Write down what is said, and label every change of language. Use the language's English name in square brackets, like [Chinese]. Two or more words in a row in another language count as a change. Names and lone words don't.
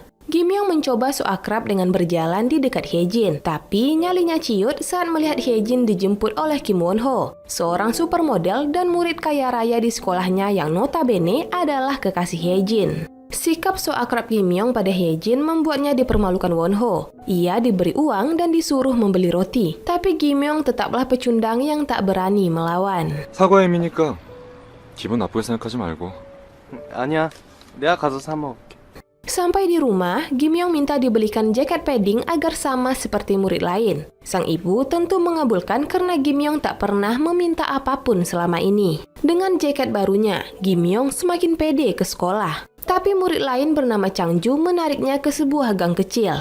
[Indonesian] Gi-myung mencoba so akrab dengan berjalan di dekat Hye-jin, tapi nyalinya ciut saat melihat Hye-jin dijemput oleh Kim Won-ho, seorang supermodel dan murid kaya raya di sekolahnya yang notabene adalah kekasih Hye-jin. Sikap so akrab Gi-myung pada Hye-jin membuatnya dipermalukan Won-ho. Ia diberi uang dan disuruh membeli roti, tapi Gi-myung tetaplah pecundang yang tak berani melawan. [Korean] 사과 의미니까 기분 나쁘게 생각하지 말고. 아니야, 내가 가서 사 먹을게. [Indonesian] Sampai di rumah, Gi-myung minta dibelikan jaket padding agar sama seperti murid lain. Sang ibu tentu mengabulkan karena Gi-myung tak pernah meminta apapun selama ini. Dengan jaket barunya, Gi-myung semakin pede ke sekolah. Tapi murid lain bernama Chang-ju menariknya ke sebuah gang kecil.